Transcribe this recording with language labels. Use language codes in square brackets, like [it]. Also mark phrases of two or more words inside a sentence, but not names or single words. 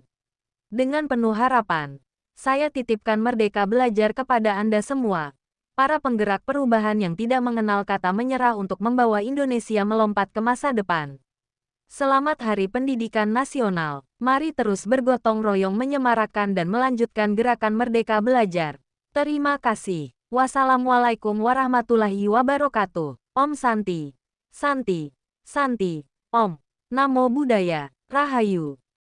[id] Dengan penuh harapan, saya titipkan Merdeka Belajar kepada Anda semua, para penggerak perubahan yang tidak mengenal kata menyerah untuk membawa Indonesia melompat ke masa depan. Selamat Hari Pendidikan Nasional. Mari terus bergotong royong menyemarakkan dan melanjutkan Gerakan Merdeka Belajar. Terima kasih. [ar] والسلام عليكم ورحمة الله وبركاته. [sa] ॐ शान्तिः शान्तिः शान्तिः ॐ. [pi] Namo Buddhaya. Rahayu.